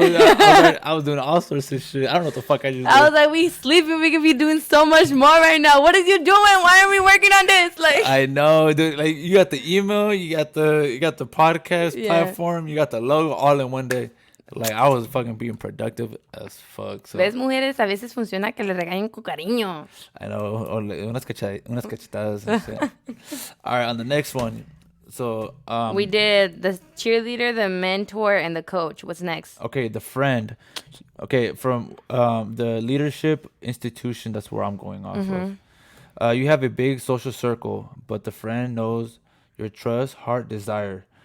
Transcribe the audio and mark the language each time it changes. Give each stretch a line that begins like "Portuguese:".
English: I was doing all sorts of shit. I don't know what the fuck I just did. I was like, we sleeping. We could be doing so much more right now. What is you doing? Why are we working on this? Like, I know, dude. Like you got the email, you got the podcast Yeah. platform, you got the logo all in one day. Like I was fucking being productive as fuck. So
Spanish: ves, mujeres, a veces funciona que le regañen con cariño.
English: I know,
Spanish: unas cachetadas.
English: And shit. All right, on the next one. So We did the cheerleader, the mentor, and the coach. What's next? okay, the friend. Okay, from the leadership institution. That's where I'm going off of. You have a big social circle, but the friend knows your trust, heart, desire.